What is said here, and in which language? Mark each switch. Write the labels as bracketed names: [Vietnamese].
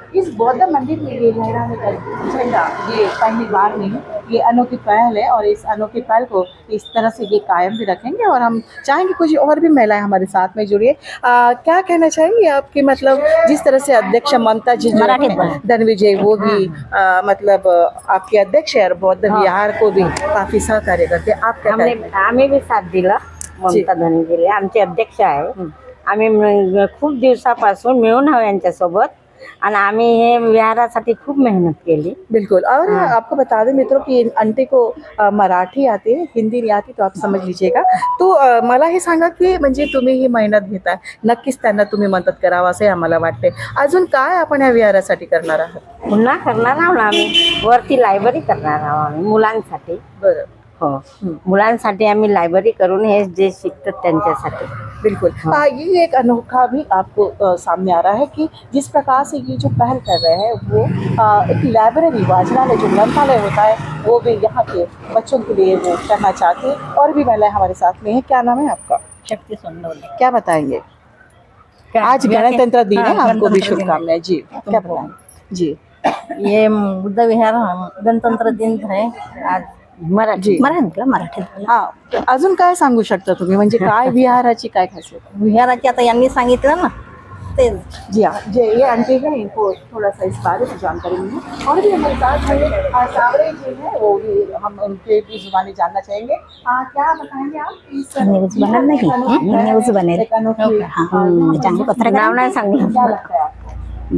[Hindi] इस बौद्ध मंदिर में ये लहराने का झंडा ये पहली बार नहीं, ये अनोखी पहल है और इस अनोखी पहल को इस तरह से ये कायम भी रखेंगे. और हम चाहेंगे कुछ और भी महिलाएं हमारे साथ में जुड़िए. क्या कहना चाहेंगे आपकी मतलब जिस तरह से अध्यक्ष ममता जी धनविजय वो भी मतलब आपके अध्यक्ष है और बौद्ध विहार को भी काफी सहकार्य करते. आप क्या [Marathi] आम्ही बी साथ दिला ममता धनविजयला आमचे अध्यक्ष आहे. आम्ही खूप दिवसापासून मिळून आहोत यांच्यासोबत आणि आम्ही हे विहारासाठी खूप मेहनत केली. [Hindi] बिल्कुल। और आपको बता दें मित्रों कि आंटी को मराठी आती है, हिंदी नहीं आती, तो आप समझ लीजिएगा। [Marathi] तो मला हे सांगा की म्हणजे तुम्ही ही मेहनत घेताय, नक्कीच त्यांना तुम्ही मदत करावं असे आम्हाला वाटते। अजून काय आपण या विहारासाठी करणार आहात? पुन्हा करणार आहोत आम्ही, वरती लायब्ररी करणार आहोत आम्ही मुलांसाठी. बरं, हो, मुलांसाठी आम्ही लायब्ररी करून हे जे शिकतात त्यांच्यासाठी. [Hindi] बिल्कुल। ये एक अनोखा भी आपको सामने आ रहा है कि जिस प्रकार से ये जो पहल कर रहे हैं वो एक लाइब्रेरी वाचनालय जो ग्रंथालय होता है वो भी यहाँ के बच्चों के लिए वो करना चाहते हैं। और भी महिलाएं हमारे साथ में है। क्या नाम है आपका? शक्ति सोनवणे. क्या बताएंगे? आज गणतंत्र दिन है, आपको भी शुभकामनाएं। जी, क्या बताएंगे? जी, ये बुद्ध विहार गणतंत्र दिन है आज. जी, [Marathi] मराठीत हा। अजून काय सांगू शकता तुम्ही, म्हणजे काय विहाराची काय खासियत है? विहाराची आता यांनी सांगितलं ना ते [Hindi] जी हाँ, जी ये आंटी है, इनको थोड़ा सा इस बारे में जानकारी नहीं है। और भी हमारे साथ में सावरे जी हैं, वो भी हम उनके भी जुबानी जानना चाहेंगे। क्या बताएंगे आप इस [Marathi] न्यूज बनल नहीं, न्यूज बनेल। [Hindi] एक अनोखी [Marathi] चांगली पत्रकार नाव नाही सांगितलं. [Hindi] क्या लगता है आपको?